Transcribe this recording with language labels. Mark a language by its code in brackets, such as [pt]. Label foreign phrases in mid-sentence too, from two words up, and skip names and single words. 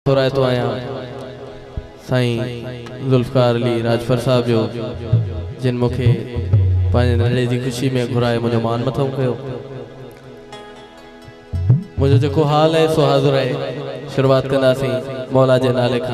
[ur] ہو رہا ہے تو [sd] आया साईं जुल्फकार अली राजफर साहब जो जिन मुखे पांच नड़े की खुशी में घुराए मुझे मान मथों कयो मुझे जो हाल है सो हाज़िर है। शुरुआत कंदासीं मौला जे नाले खां।